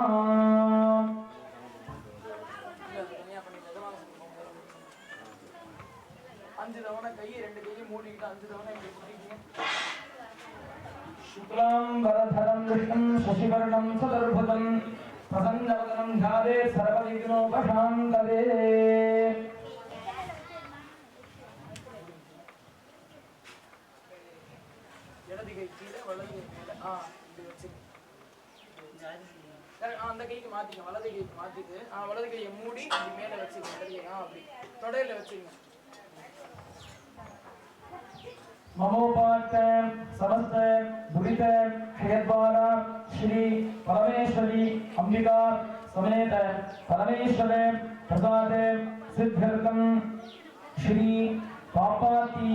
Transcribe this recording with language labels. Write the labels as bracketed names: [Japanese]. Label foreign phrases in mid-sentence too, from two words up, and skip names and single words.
[Sanskrit] शुक्लां वरधरं विष्णुं शशिवर्णं चतुर्भुजं प्रसन्नवदनं ध्यायेत् सर्वविघ्नोपशान्तये [Tamil] இடது கை கீழே வலது கை மேல இப்படி வச்சுங்க அந்த கைக்கு மாத்திங்க வலது கைக்கு மாத்திட்டு வலது கையை மூடி இப்படி மேல வச்சுங்க இடது கை அப்படி தொடையில வச்சுங்க [Sanskrit] ममोपात समस्त दुरित क्षयद्वारा श्री परमेश्वरी अंबिका समेत परमेश्वर प्रसाद सिद्ध्यर्थम श्री पापाती